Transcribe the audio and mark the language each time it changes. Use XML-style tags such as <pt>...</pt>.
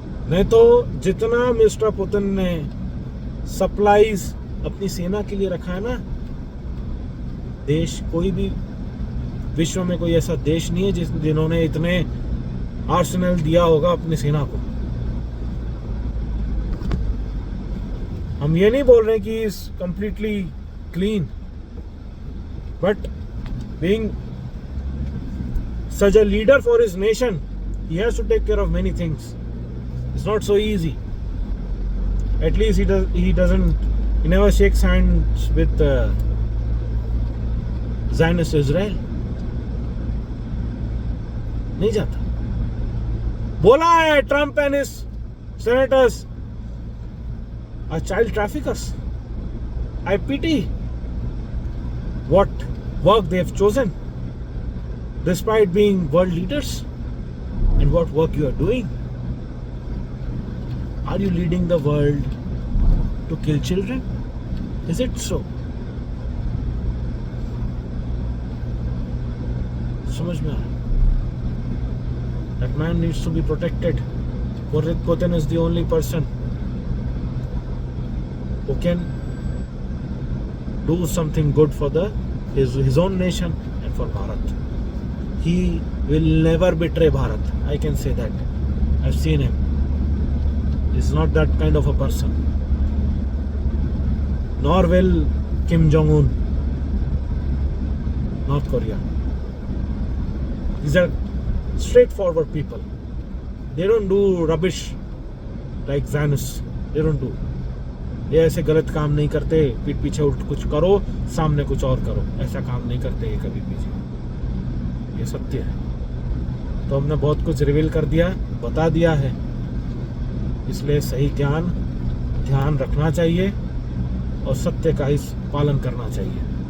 <hi>नहीं तो जितना मिस्टर पुतिन ने सप्लाईज अपनी सेना के लिए रखा है ना, देश कोई भी विश्व में कोई ऐसा देश नहीं है जिन्होंने इतने आर्सेनल दिया होगा अपनी सेना को। हम ये नहीं बोल रहे कि</hi> <en>Is completely clean, but being such a leader for his nation, he has to take care of many things. It's not so easy. At least he never shakes hands with Zionist Israel.</en> <hi>नहीं जाता। बोला है</hi> <en>Trump and his senators are child traffickers. I pity what work they have chosen despite being world leaders and what work you are doing. Are you leading the world to kill children? Is it so?</en> <hi>समझ में आ रहा?</hi> <en>That man needs to be protected. Putin is the only person who can do something good for his own nation and for Bharat. He will never betray Bharat. I can say that. I've seen him. He's not that kind of a person. Nor will Kim Jong-un, North Korea. These are straightforward people. They don't do rubbish like Zionists. They don't do.</en> <hi>ये ऐसे गलत काम नहीं करते, पीठ पीछे उल्ट कुछ करो, सामने कुछ और करो, ऐसा काम नहीं करते ये कभी भी। ये सत्य है। तो हमने बहुत कुछ रिवील कर दिया, बता दिया है, इसलिए सही ध्यान रखना चाहिए और सत्य का ही पालन करना चाहिए।</hi>